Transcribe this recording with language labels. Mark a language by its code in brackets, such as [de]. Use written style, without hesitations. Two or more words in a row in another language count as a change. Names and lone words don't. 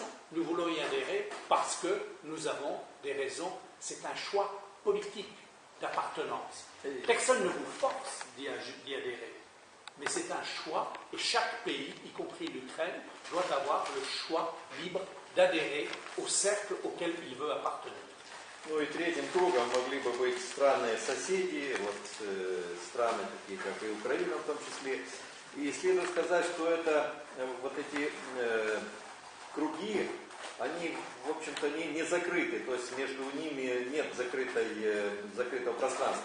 [fr] Nous voulons y adhérer parce que nous avons des raisons, c'est un choix politique d'appartenance. Personne ne vous force d'y adhérer. Mais c'est un choix, et chaque pays, y compris l'Ukraine, doit avoir le choix libre d'adhérer au cercle auquel il veut appartenir. [ru] Ну и третьим кругом могли бы быть страны-соседи, вот, страны такие, как и Украина в том числе. И следует сказать, что это, вот эти круги, они, в общем-то, не закрыты, то есть между ними нет закрытого пространства.